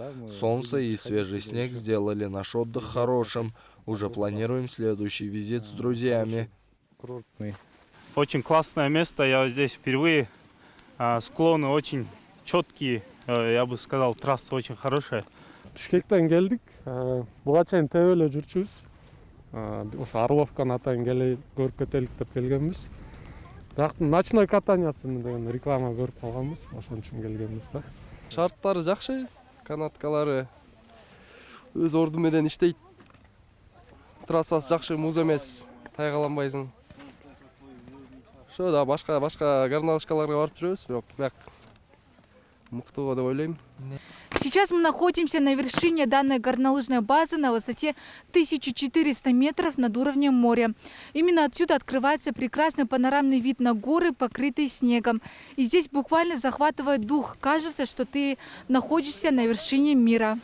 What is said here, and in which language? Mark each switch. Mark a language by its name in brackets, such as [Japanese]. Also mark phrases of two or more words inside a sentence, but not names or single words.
[Russian] Солнце и свежий снег сделали наш отдых хорошим. Уже планируем следующий визит с друзьями. Очень классное место, я здесь впервые. Склоны очень четкие, я бы сказал, трасса очень хорошая. [Kyrgyz] Бишкектен келдик. Буга чейин теб эле жүрчүбүз. Ошо Орловканы атайын келе көрүп кетелик деп келгенбиз. Ночной катаниясын деген реклама көрүп калганбыз, ошон үчүн келгенбиз да. Шарттары жакшы, канаткалары өз орду менен иштейт. Трассасы жакшы, муз эмес, тайгаланбайсың. Ошо да башка горнолыжкаларга барып жүрөбүз, бирок мыктуу деп ойлойм. [Russian] Сейчас мы находимся на вершине данной горнолыжной базы на высоте 1400 метров над уровнем моря. Именно отсюда открывается прекрасный панорамный вид на горы, покрытые снегом. И здесь буквально захватывает дух. Кажется, что ты находишься на вершине мира.